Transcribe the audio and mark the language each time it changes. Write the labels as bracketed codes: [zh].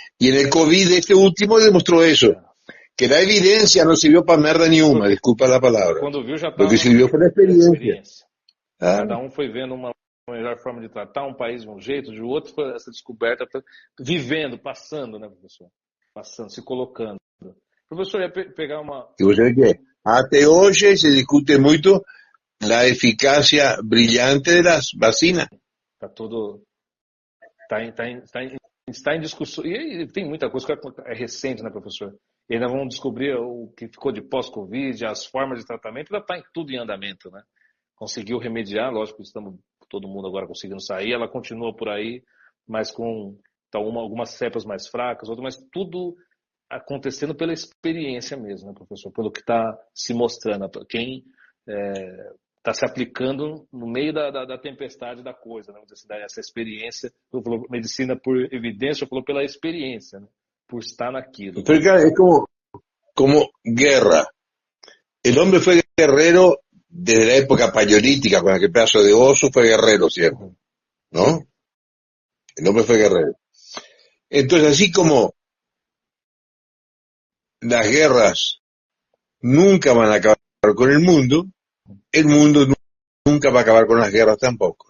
[es] Y en el COVID este último demostró eso, que la evidencia no sirvió para merda ni una, disculpa la palabra. [pt] Quando viu, já [es] Lo que [pt] estava [es] sirvió fue la experiencia. [pt] experiência. Ah, Cada um foi vendo uma melhor forma de tratar um país de um jeito, de outro, foi essa descoberta, vivendo, passando, né, professor? Passando, se colocando. Professor, ia pegar uma. [es] y vos sabés que hasta hoy se discute mucho la eficacia brillante de las vacinas. [pt] Está tudo. Está em discussão. E tem muita coisa que é recente, né, professor? E ainda vão descobrir o que ficou de pós-Covid, as formas de tratamento, ainda está tudo em andamento, né? Conseguiu remediar, lógico, estamos todo mundo agora conseguindo sair, ela continua por aí, mas com algumas cepas mais fracas, outras, mas tudo acontecendo pela experiência mesmo, né, professor? Pelo que está se mostrando, quem está se aplicando no meio da tempestade da coisa, né? Essa experiência, eu falo medicina por evidência, eu falo pela experiência, né? Por estar naquilo. [es] Pero claro, es como guerra. El hombre fue guerrero desde la época paleolítica, con aquel pedazo de oso fue guerrero siempre, ¿no? El hombre fue guerrero. Entonces, así como las guerras nunca van a acabar con el mundo nunca va a acabar con las guerras tampoco.